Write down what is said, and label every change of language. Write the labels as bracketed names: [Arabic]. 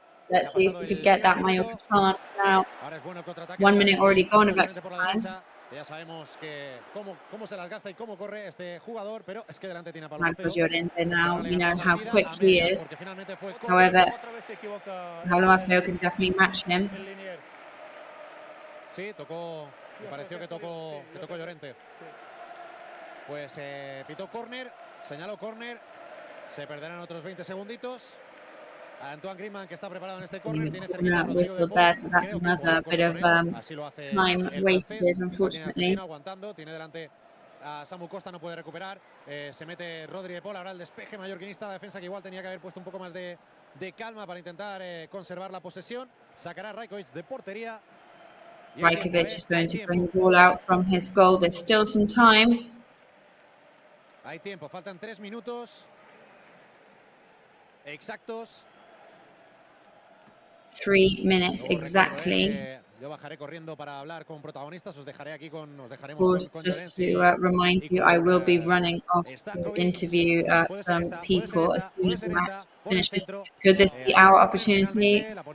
[English] Let's see if we could get that Mallorca chance now. 1 minute already gone of extra time. [Spanish] Ya sabemos que cómo se las gasta y cómo corre este jugador, pero es que delante tiene a [English] Marcos Llorente now, you know how quick he is. However, Pablo Maffeo can definitely match him. [Spanish] Sí, me pareció que tocó Llorente. Pues pitó córner, señaló córner, se perderán otros 20 segunditos. Antoine Griezmann, que está preparado en este córner, tiene cerquita [English] whistle there, so that's another bit of time wasted, unfortunately. [Spanish] Tiene delante a Samu Costa, no puede recuperar. Se mete Rodri de Paul, ahora el despeje mallorquinista, la defensa que igual tenía que haber puesto un poco más de calma para intentar conservar la posesión. Sacará Rajkovic de portería. [English] Rajkovic is going to bring the ball out from his goal. There's still some time. [Spanish] Hay tiempo, faltan 3 minutos exactos. [English] 3 minutes exactly. [Spanish] Yo bajaré corriendo para hablar con protagonistas. Os dejaremos [English] just to remind you, I will be running off to interview some people as soon as the match finishes. Could this be our opportunity?